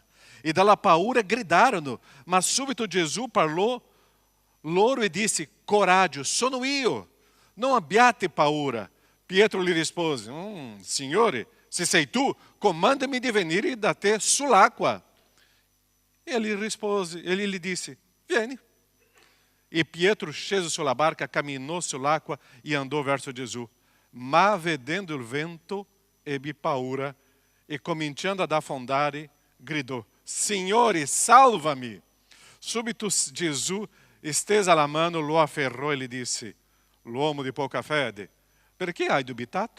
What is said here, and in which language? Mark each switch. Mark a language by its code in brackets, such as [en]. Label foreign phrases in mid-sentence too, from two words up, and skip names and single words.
[it] E dalla paura gridarono. Ma subito Gesù parlò loro e disse: coraggio, sono io, non abbiate paura. Pietro gli rispose: Signore, se sei tu, comandami di venire da te sull'acqua. [pt] E ele lhe disse: [it] vieni. E Pietro, sceso sulla barca, camminò sull'acqua e andò verso Gesù. Ma vedendo il vento, ebbe paura e cominciando ad affondare, gridò: Signore, salva-me. Subito Gesù, estesa la mano, lo afferrò e gli disse: l'uomo di poca fede, perché hai dubitato?